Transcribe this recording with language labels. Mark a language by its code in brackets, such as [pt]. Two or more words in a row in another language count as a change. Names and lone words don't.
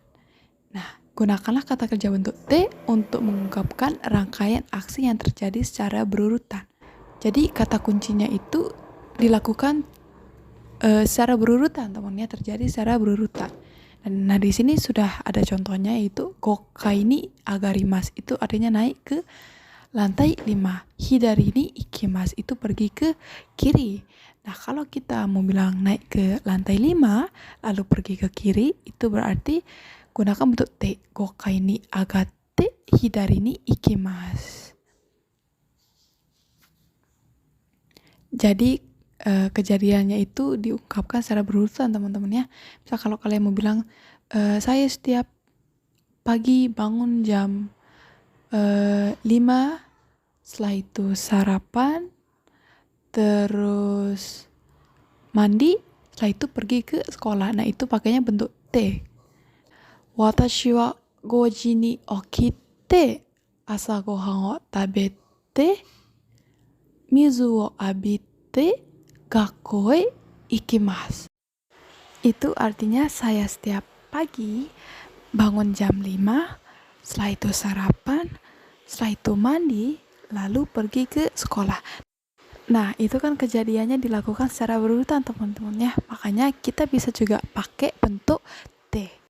[id] Nah, gunakanlah kata kerja bentuk T untuk mengungkapkan rangkaian aksi yang terjadi secara berurutan. Jadi kata kuncinya itu dilakukan secara berurutan, teman-teman, terjadi secara berurutan. Nah, di sini sudah ada contohnya yaitu [ja] 五階に上がります [id] itu artinya naik ke lantai 5. [ja] 左に行きます [id] itu pergi ke kiri. Nah, kalau kita mau bilang naik ke lantai 5 lalu pergi ke kiri, itu berarti gunakan bentuk T. [ja] 五階に上がって左に行きます. [id] Jadi kejadiannya itu diungkapkan secara berurutan teman-teman ya. Misal kalau kalian mau bilang saya setiap pagi bangun jam 5, setelah itu sarapan, terus mandi, setelah itu pergi ke sekolah. Nah, itu pakainya bentuk T. [ja] 私は 5時に起きて朝ごはんを食べて水を浴びて学校へ行きます. [id] Itu artinya saya setiap pagi bangun jam 5, setelah itu sarapan, setelah itu mandi, lalu pergi ke sekolah. Nah, itu kan kejadiannya dilakukan secara berurutan teman-teman ya. Makanya kita bisa juga pakai bentuk T.